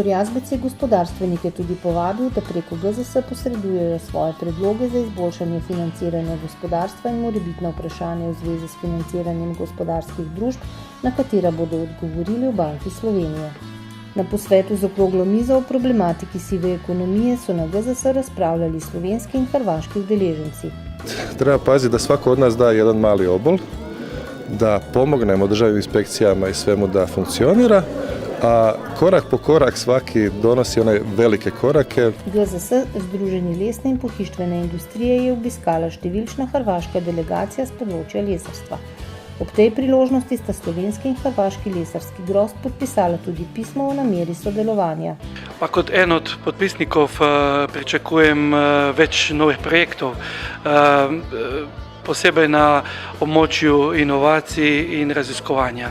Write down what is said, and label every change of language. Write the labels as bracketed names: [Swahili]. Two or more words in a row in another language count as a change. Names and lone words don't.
[Slovenian] Jazbec je gospodarstvenike tudi povabil, da preko GZS posredujejo svoje predloge za izboljšanje financiranja gospodarstva in morebitna vprašanja v zvezi s financiranjem gospodarskih družb, na katera bodo odgovorili v Banki Slovenije. Na posvetu z okroglo mizo o problematiki sive ekonomije so na GZS razpravljali slovenski in hrvaški udeleženci. [Croatian] Treba paziti da svako od nas da jedan mali obol, da pomognemo državnim inspekcijama i svemu da funkcionira, a korak po korak svaki donosi one velike korake. [Slovenian] GZS, Združenje lesne in pohištvene industrije, je obiskala številčna hrvaška delegacija z področja lesarstva. Ob tej priložnosti sta slovenski in hrvaški lesarski grozd podpisala tudi pismo o nameri sodelovanja. Kot en od podpisnikov pričakujem več novih projektov, posebej na območju inovacij in raziskovanja.